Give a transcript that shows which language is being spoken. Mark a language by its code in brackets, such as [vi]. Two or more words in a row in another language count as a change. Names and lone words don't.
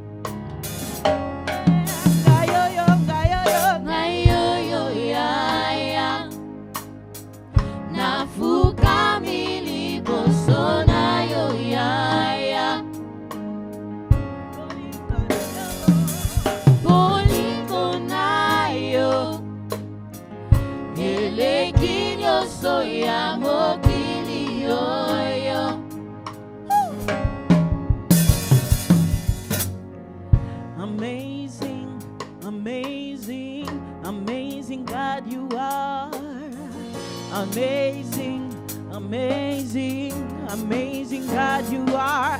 [ln] Nafuka miliboso na yo ya ya. Bolingo na yo. Eleki nyoso ya mokili yo yo. [en] Amazing, amazing, amazing God you are. Amazing, amazing, amazing God you are.